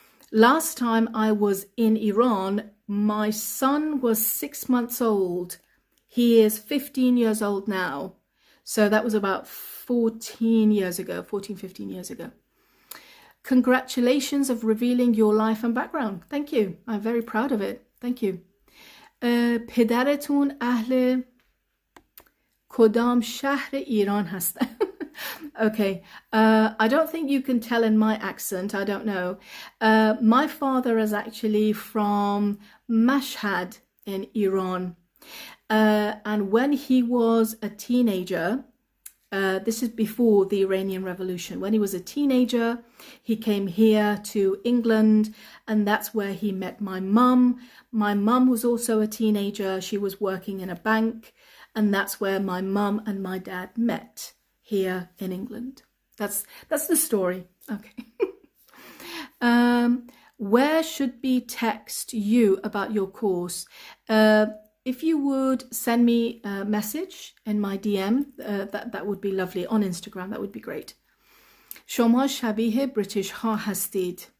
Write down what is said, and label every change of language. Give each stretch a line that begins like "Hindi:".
English: Last time I was in Iran, my son was 6 months old. He is 15 years old now. So that was about 14 years ago, 14, 15 years ago. Congratulations of revealing your life and background. Thank you. I'm very proud of it. Thank you.
Persian: پدرتون اهل کدام شهر ایران هستن؟ Okay.
English: I don't think you can tell in my accent. I don't know. My father is actually from Mashhad in Iran. And when he was a teenager, this is before the Iranian Revolution. When he was a teenager, he came here to England, and that's where he met my mum. My mum was also a teenager. She was working in a bank, and that's where my mum and my dad met, here in England. That's the story. Okay. Where should we text you about your course? If you would send me a message in my DM, that would be lovely. On Instagram, that would be great.
Persian: شما شبیه بریتیش ها هستید.